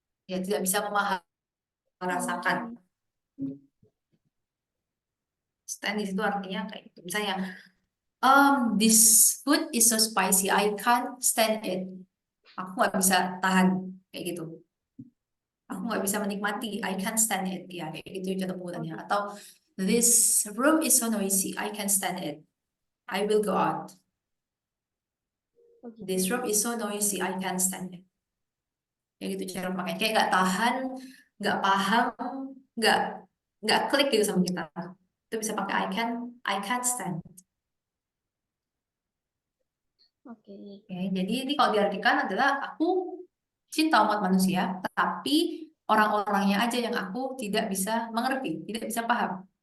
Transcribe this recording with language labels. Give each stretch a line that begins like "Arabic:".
Indonesian: Ya, tidak bisa memahami, merasakan. Stand di situ artinya kayak gitu. Misalnya,
English: this food is so spicy, I can't stand it.
Indonesian: Aku nggak bisa tahan kayak gitu. Aku nggak bisa menikmati,
English: I can't stand it.
Indonesian: Ya, kayak gitu contoh penggunaannya. Atau
English: this room is so noisy, I can't stand it. I will go out. This room is so noisy, I can't stand it.
Indonesian: Kayak gitu cara pakai. Kayak nggak tahan, nggak paham, nggak nggak klik gitu sama kita. Itu bisa pakai
English: I can't stand.
Indonesian: Oke. Jadi ini kalau diartikan adalah aku cinta umat manusia, tapi orang-orangnya aja yang aku tidak bisa mengerti, tidak bisa paham.